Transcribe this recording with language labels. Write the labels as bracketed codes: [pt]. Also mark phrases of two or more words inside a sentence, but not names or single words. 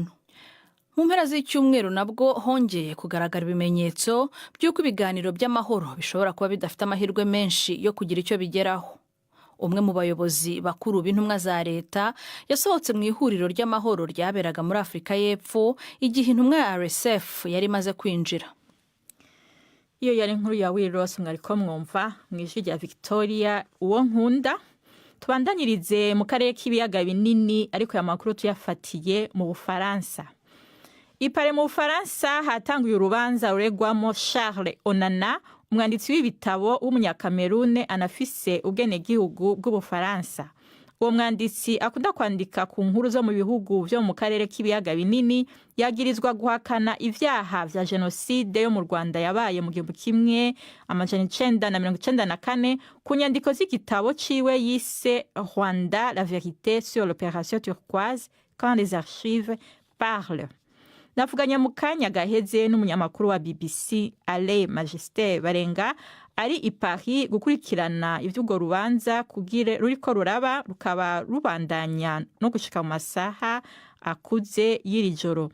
[rw] Mu mpera z'icyumweru nabwo hongeye kugaragara ibimenyetso by'uko ibiganiro by'amahoro bishobora kuba bidafite amahirwe menshi yo kugira icyo bigeraho. Umwe mu bayobozi bakuru b'intumwa za leta yasohotse mu ihuriro ry'amahoro ryaberaga muri Afurika y'Epfo igihe intumwa ya RSF yari imaze kwinjira. [rn] Iyo yari inkuru ya Wiros mwariko mwumva mwijwi rya Victoria Uwonkunda. Tubandanyirize mu karere k'ibiyaga binini, ariko ya makuru tuyafatiye mu Bufaransa. Ipare mu Bufaransa hatanguye urubanza ruregwamo Charles Onana, umwanditsi w'ibitabo w'umunyakamerune anafise ubwenegihugu bw'Ubufaransa. Uwo mwanditsi akunda kwandika ku nkuru zo mu bihugu byo mu karere k'ibiyaga binini yagirizwa guhakana ivyaha vya genocide yo mu Rwanda yabaye mu 1994 ku nyandiko z'igitabo ciwe yise Rwanda la vérité sur l'opération turquoise quand les archives parlent. Navuganye mu kanya gaheze n'umunyamakuru wa BBC Alain Majesté Barenga ari i Paris gukurikirana ivy'ugo rubanza kugire ruriko ruraba rukaba rubandanya no gushika mu masaha akuze y'iri joro.